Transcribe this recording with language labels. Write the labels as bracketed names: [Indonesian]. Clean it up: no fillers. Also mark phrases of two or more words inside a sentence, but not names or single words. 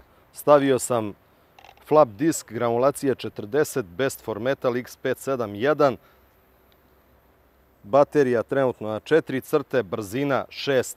[Croatian] Stavio sam flap disk granulacije 40 Best for Metal X571. Baterija trenutno na 4 crte, brzina 6.